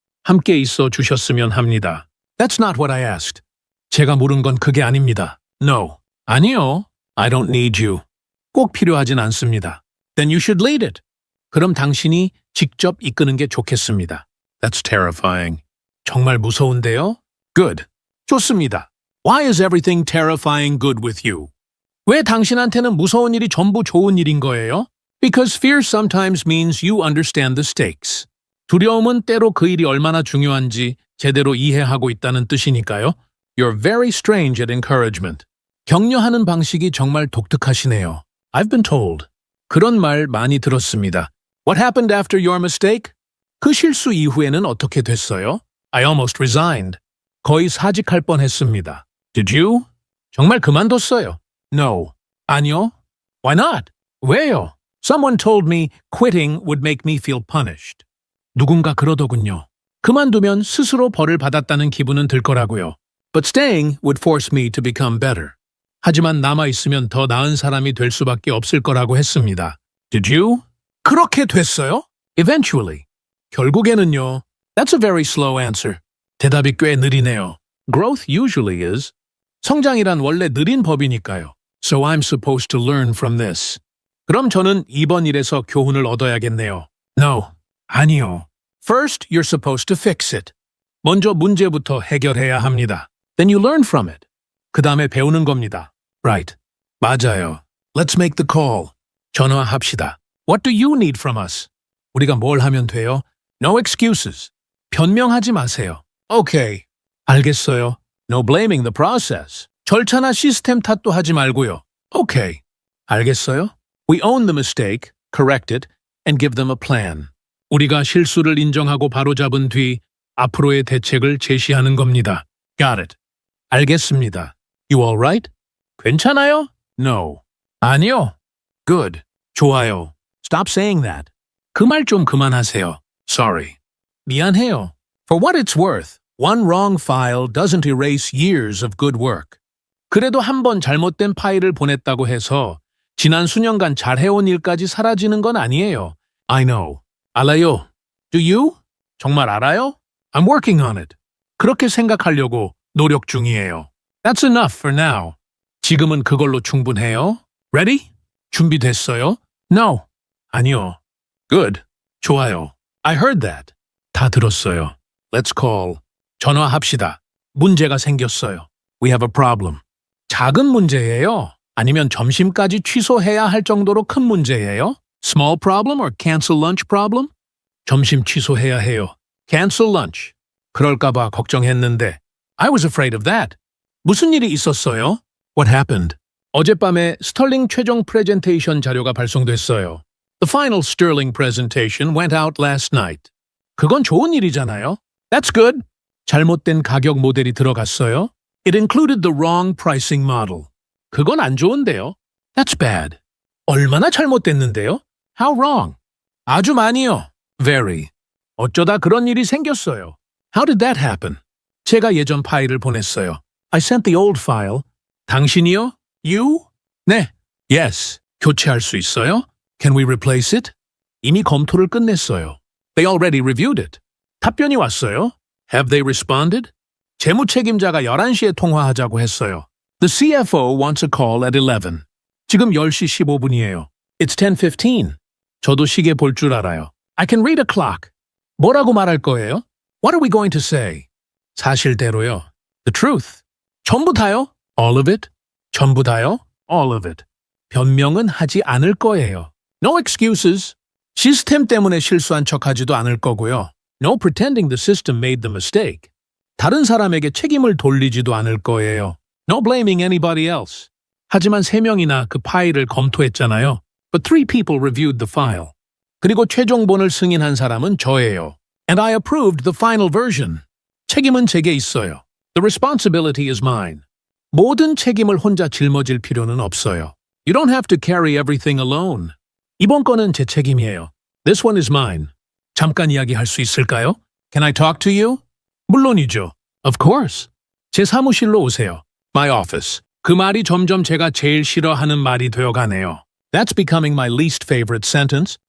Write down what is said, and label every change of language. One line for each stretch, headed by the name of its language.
Korean: 함께 있어 주셨으면 합니다.
English: That's not what I asked.
Korean: 제가 물은 건 그게 아닙니다.
English: No.
Korean: 아니요.
English: I don't need you.
Korean: 꼭 필요하진 않습니다.
English: Then you should lead it.
Korean: 그럼 당신이 직접 이끄는 게 좋겠습니다.
English: That's terrifying.
Korean: 정말 무서운데요?
English: Good.
Korean: 좋습니다.
English: Why is everything terrifying good with you?
Korean: 왜 당신한테는 무서운 일이 전부 좋은 일인 거예요?
English: Because fear sometimes means you understand the stakes.
Korean: 두려움은 때로 그 일이 얼마나 중요한지 제대로 이해하고 있다는 뜻이니까요.
English: You're very strange at encouragement.
Korean: 격려하는 방식이 정말 독특하시네요.
English: I've been told.
Korean: 그런 말 많이 들었습니다.
English: What happened after your mistake?
Korean: 그 실수 이후에는 어떻게 됐어요?
English: I almost resigned.
Korean: 거의 사직할 뻔했습니다.
English: Did you?
Korean: 정말 그만뒀어요.
English: No.
Korean: 아니요.
English: Why not?
Korean: 왜요?
English: Someone told me quitting would make me feel punished.
Korean: 누군가 그러더군요. 그만두면 스스로 벌을 받았다는 기분은 들 거라고요.
English: But staying would force me to become better.
Korean: 하지만 남아있으면 더 나은 사람이 될 수밖에 없을 거라고 했습니다.
English: Did you?
Korean: 그렇게 됐어요?
English: Eventually.
Korean: 결국에는요.
English: That's a very slow answer.
Korean: 대답이 꽤 느리네요.
English: Growth usually is.
Korean: 성장이란 원래 느린 법이니까요.
English: So I'm supposed to learn from this.
Korean: 그럼 저는 이번 일에서 교훈을 얻어야겠네요.
English: No.
Korean: 아니요.
English: First, you're supposed to fix it.
Korean: 먼저 문제부터 해결해야 합니다.
English: Then you learn from it.
Korean: 그 다음에 배우는 겁니다.
English: Right.
Korean: 맞아요.
English: Let's make the call.
Korean: 전화합시다.
English: What do you need from us?
Korean: 우리가 뭘 하면 돼요?
English: No excuses.
Korean: 변명하지 마세요.
English: Okay.
Korean: 알겠어요.
English: No blaming the process.
Korean: 절차나 시스템 탓도 하지 말고요.
English: Okay.
Korean: 알겠어요?
English: We own the mistake, correct it, and give them a plan.
Korean: 우리가 실수를 인정하고 바로잡은 뒤 앞으로의 대책을 제시하는 겁니다.
English: Got it.
Korean: 알겠습니다.
English: You all right?
Korean: 괜찮아요?
English: No.
Korean: 아니요.
English: Good.
Korean: 좋아요.
English: Stop saying that.
Korean: 그 말 좀 그만하세요.
English: Sorry.
Korean: 미안해요.
English: For what it's worth, one wrong file doesn't erase years of good work.
Korean: 그래도 한 번 잘못된 파일을 보냈다고 해서 지난 수년간 잘해온 일까지 사라지는 건 아니에요.
English: I know.
Korean: 알아요.
English: Do you?
Korean: 정말 알아요?
English: I'm working on it.
Korean: 그렇게 생각하려고 노력 중이에요.
English: That's enough for now.
Korean: 지금은 그걸로 충분해요.
English: Ready?
Korean: 준비됐어요?
English: No.
Korean: 아니요.
English: Good.
Korean: 좋아요.
English: I heard that.
Korean: 다 들었어요.
English: Let's call.
Korean: 전화합시다. 문제가 생겼어요.
English: We have a problem.
Korean: 작은 문제예요? 아니면 점심까지 취소해야 할 정도로 큰 문제예요?
English: Small problem or cancel lunch problem?
Korean: 점심 취소해야 해요.
English: Cancel lunch.
Korean: 그럴까봐 걱정했는데.
English: I was afraid of that.
Korean: 무슨 일이 있었어요?
English: What happened?
Korean: 어젯밤에 스털링 최종 프레젠테이션 자료가 발송됐어요.
English: The final Sterling presentation went out last night.
Korean: 그건 좋은 일이잖아요.
English: That's good.
Korean: 잘못된 가격 모델이 들어갔어요.
English: It included the wrong pricing model.
Korean: 그건 안 좋은데요.
English: That's bad.
Korean: 얼마나 잘못됐는데요?
English: How wrong?
Korean: 아주 많이요.
English: Very.
Korean: 어쩌다 그런 일이 생겼어요.
English: How did that happen?
Korean: 제가 예전 파일을 보냈어요.
English: I sent the old file.
Korean: 당신이요?
English: You?
Korean: 네.
English: Yes.
Korean: 교체할 수 있어요?
English: Can we replace it?
Korean: 이미 검토를 끝냈어요.
English: They already reviewed it.
Korean: 답변이 왔어요.
English: Have they responded?
Korean: 재무 책임자가 11시에 통화하자고 했어요.
English: The CFO wants a call at 11.
Korean: 지금 10시 15분이에요.
English: It's 10:15.
Korean: 저도 시계 볼 줄 알아요.
English: I can read a clock.
Korean: 뭐라고 말할 거예요?
English: What are we going to say?
Korean: 사실대로요.
English: The truth.
Korean: 전부 다요?
English: All of it. 전부 다요? All of it.
Korean: 변명은 하지 않을 거예요.
English: No excuses.
Korean: 시스템 때문에 실수한 척하지도 않을 거고요.
English: No pretending the system made the mistake.
Korean: 다른 사람에게 책임을 돌리지도 않을 거예요.
English: No blaming anybody else.
Korean: 하지만 3명이나 그 파일을 검토했잖아요.
English: But 3 people reviewed the file.
Korean: 그리고 최종본을 승인한 사람은 저예요.
English: And I approved the final version.
Korean: 책임은 제게 있어요.
English: The responsibility is mine.
Korean: 모든 책임을 혼자 짊어질 필요는 없어요.
English: You don't have to carry everything alone.
Korean: 이번 건은 제 책임이에요.
English: This one is mine.
Korean: 잠깐 이야기할 수 있을까요?
English: Can I talk to you?
Korean: 물론이죠.
English: Of course.
Korean: 제 사무실로 오세요.
English: My office.
Korean: 그 말이 점점 제가 제일 싫어하는 말이 되어가네요.
English: That's becoming my least favorite sentence.